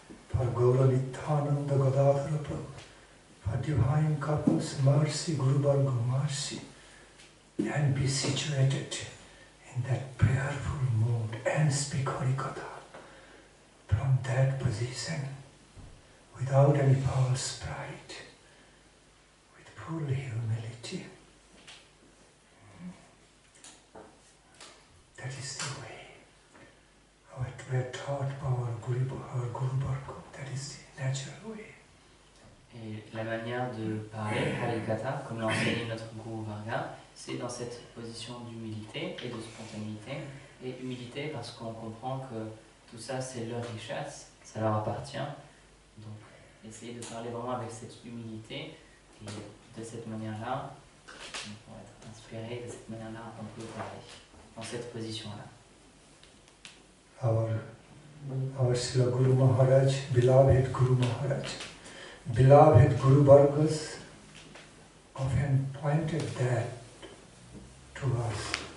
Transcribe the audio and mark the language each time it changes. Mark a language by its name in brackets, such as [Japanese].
[English] For Gaura-Nityananda Gadadhara Prabhu, for divine couples, mercy, Guru-Varga, mercy, and be situated in that prayerful mood and speak Harikatha from that position, without any false pride, with full humility. That is the way. What we are taught by our Guru Varga, that is the natural way. [French] Et la manière de parler, Harikatha, comme l'enseigne notre Guru Varga, c'est dans cette position d'humilité et de spontanéité. Et humilité parce qu'on comprend que tout ça c'est leur richesse, ça leur appartient. Donc essayer de parler vraiment avec cette humilité et de cette manière-là, pour être inspiré, de cette manière-là, on peut parler dans cette position-là. [English] Our Srila Guru Maharaj, beloved Guru Maharaj, beloved Guru Vargas often pointed that to us.